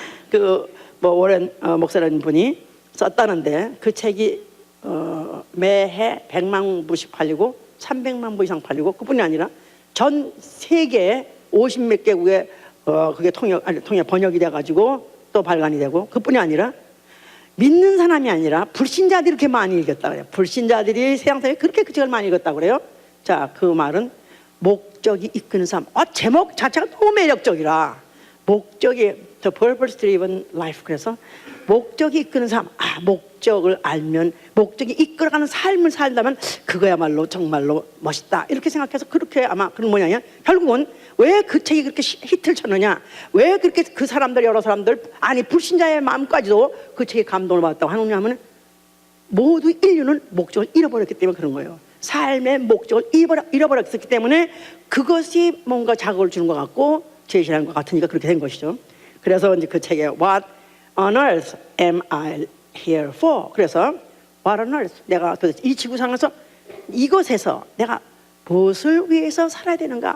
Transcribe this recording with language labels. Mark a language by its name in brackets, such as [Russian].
[Korean] 그 뭐 워렌 목사라는 분이 썼다는데 그 책이 매해 100만 부씩 팔리고 300만 부 이상 팔리고 그뿐이 아니라 전 세계 50몇 개국에 그게 통역 번역이 돼가지고 또 발간이 되고 그뿐이 아니라 믿는 사람이 아니라 불신자들이 이렇게 많이 읽었다 그래요. 불신자들이 세상에 그렇게 그 책을 많이 읽었다고 그래요. 자, 그 말은 목적이 이끄는 삶. 제목 자체가 너무 매력적이라. 목적이 The Purpose Driven Life. 그래서 목적이 이끄는 삶. 목적을 알면 목적이 이끌어가는 삶을 살다면 그거야말로 정말로 멋있다. 이렇게 생각해서 그렇게 아마 그런 모양이야. 결국은 왜 그 책이 그렇게 히트를 쳤느냐? 왜 그렇게 그 사람들 여러 사람들 아니 불신자의 마음까지도 그 책에 감동을 받았다고 하느냐 하면 모두 인류는 목적을 잃어버렸기 때문에 그런 거예요. 삶의 목적을 잃어버렸기 때문에 그것이 뭔가 자극을 주는 것 같고 제시하는 것 같으니까 그렇게 된 것이죠. 그래서 이제 그 책에 [English] What on earth am I here for? [Korean] 그래서 [English] What on earth? [Korean] 내가 도대체 이 지구상에서 이곳에서 내가 무엇을 위해서 살아야 되는가?